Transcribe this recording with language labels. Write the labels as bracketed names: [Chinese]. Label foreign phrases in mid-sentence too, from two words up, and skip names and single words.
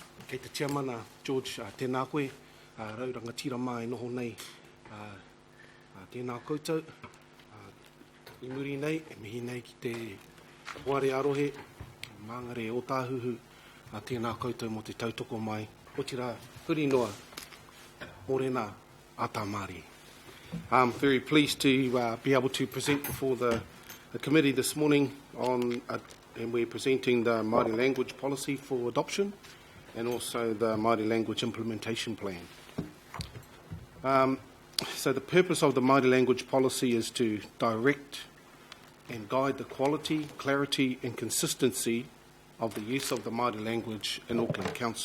[Māori] Kei te tiamana, George, tēnā koe, rauranga tira mai noho nei, tēnā koutou, I muri nei, e mihi nei ki te ware arohe, māngare o tāhuhu, tēnā koutou mo te tautoko mai, o tira huri noa, morena ata Māori. [English] I'm very pleased to be able to present before the committee this morning on, and we're presenting the Māori language policy for adoption and also the Māori language implementation plan. So the purpose of the Māori language policy is to direct and guide the quality, clarity and consistency of the use of the Māori language in Auckland Council.